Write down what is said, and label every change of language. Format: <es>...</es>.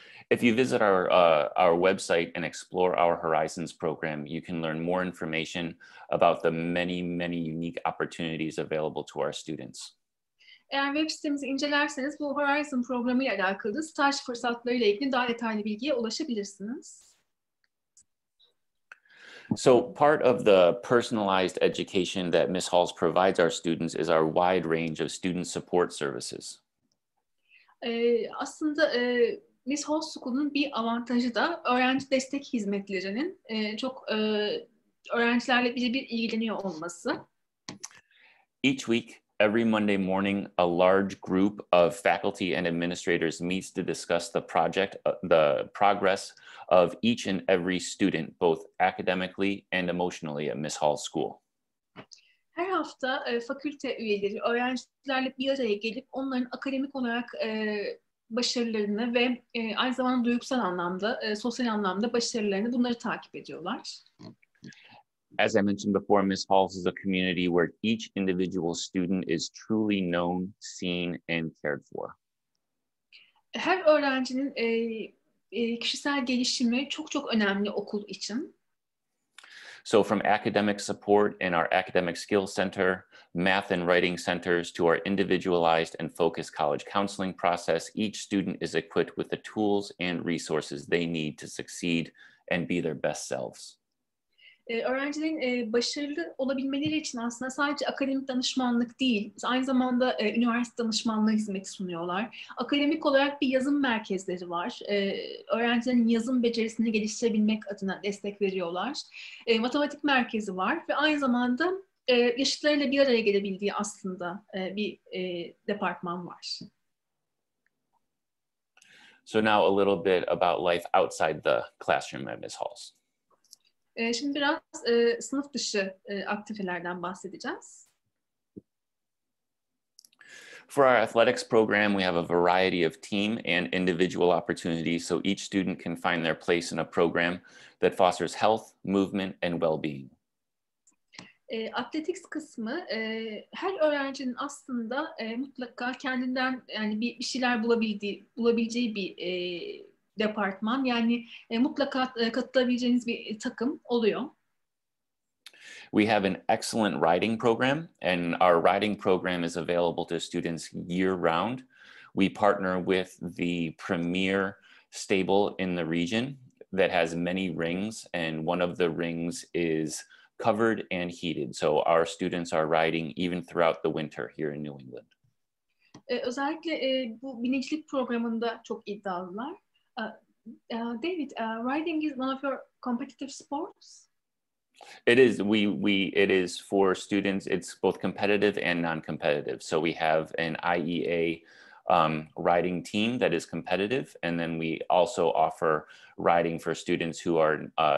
<en>If you visit our website and explore our Horizons program, you can learn more information about the many unique opportunities available to our students.</en> <tr>Eğer web sitemizi incelerseniz bu Horizon programı ile alakalı staj fırsatları ile ilgili daha detaylı bilgiye ulaşabilirsiniz.</tr> <en>So part of the personalized education that Miss Halls provides our students is our wide range of student support services.</en> <tr>Aslında Miss Halls School'un bir avantajı da öğrenci destek hizmetlerinin çok öğrencilerle birebir ilgileniyor olması.</tr> <en>Each week, every Monday morning, a large group of faculty and administrators meets to discuss the progress of each and every student, both academically and emotionally at Miss Halls School.</en> <tr>Her hafta fakülte üyeleri öğrencilerle bir araya gelip onların akademik olarak başarılarını ve aynı zamanda duygusal anlamda, sosyal anlamda başarılarını bunları takip ediyorlar.</tr> <en>As I mentioned before, Miss Halls is a community where each individual student is truly known, seen, and cared for.</en> <tr>Her öğrencinin kişisel gelişimi çok önemli okul için.</tr> <en>So from academic support in our Academic Skills Center, math and writing centers, to our individualized and focused college counseling process, each student is equipped with the tools and resources they need to succeed and be their best selves.</en> <tr>Öğrencilerin başarılı olabilmeleri için aslında sadece akademik danışmanlık değil, aynı zamanda üniversite danışmanlığı hizmeti sunuyorlar. Akademik olarak bir yazım merkezleri var. Öğrencilerin yazım becerisini geliştirebilmek adına destek veriyorlar. Matematik merkezi var ve aynı zamanda yaşıtlarıyla bir araya gelebildiği aslında bir departman var.</tr> <en>So now a little bit about life outside the classroom at Miss Halls.</en> <tr>Şimdi biraz sınıf dışı aktivitelerden bahsedeceğiz.</tr> <en>For our athletics program, we have a variety of team and individual opportunities, so each student can find their place in a program that fosters health, movement, and well-being.</en> <tr>Athletics kısmı her öğrencinin aslında mutlaka kendinden yani bir şeyler bulabileceği bir departman, yani mutlaka katılabileceğiniz bir takım oluyor.</tr> <en>We have an excellent riding program, and our riding program is available to students year-round. We partner with the premier stable in the region that has many rings, and one of the rings is covered and heated. So our students are riding even throughout the winter here in New England.</en> <tr>Özellikle bu binicilik programında çok iddialılar.</tr> <en>David, riding is one of your competitive sports? It is. It is for students. It's both competitive and non-competitive. So we have an IEA riding team that is competitive, and then we also offer riding for students who are</en>